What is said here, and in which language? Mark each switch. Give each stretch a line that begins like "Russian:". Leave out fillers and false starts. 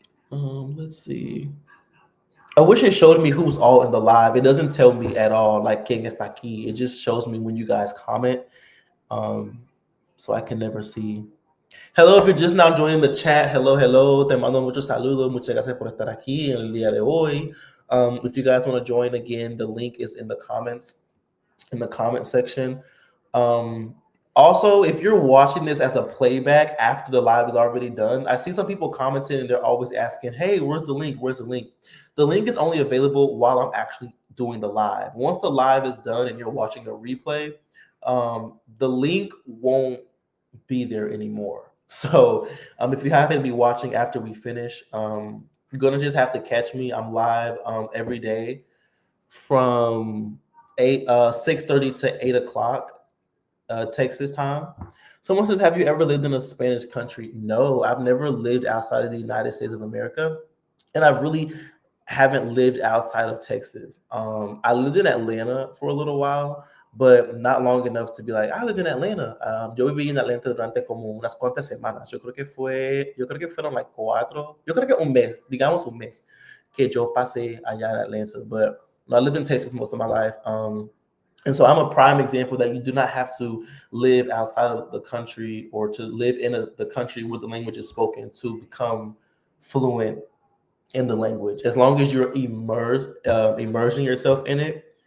English: Let's see. I wish it showed me who's all in the live. It doesn't tell me at all, like
Spanish: quién está aquí.
English: It just shows me when you guys comment. Um, so I can never see. Hello, if you're just now joining the chat, hello, hello.
Spanish: Te mando muchos saludos. Muchas gracias por estar aquí en el día de hoy.
English: If you guys want to join again, the link is in the comments, in the comment section. Um, Also, if you're watching this as a playback after the live is already done, I see some people commenting and they're always asking, "Hey, where's the link? Where's the link?" The link is only available while I'm actually doing the live. Once the live is done and you're watching a replay, the link won't be there anymore. So, if you happen to be watching after we finish, you're gonna just have to catch me. I'm live every day from 6:30 to 8 o'clock Texas time. Someone says, "Have you ever lived in a Spanish country?" No, I've never lived outside of the United States of America, and I've really haven't lived outside of Texas. I lived in Atlanta for a little while, but not long enough to be like, I lived in Atlanta.
Spanish: Yo viví en Atlanta durante como unas cuantas semanas. Yo creo que fueron like cuatro, yo creo que un mes, digamos un mes, que yo pasé allá en Atlanta.
English: But I lived in Texas most of my life. And so I'm a prime example that you do not have to live outside of the country or to live in the country where the language is spoken to become fluent in the language. As long as you're immersing yourself in it.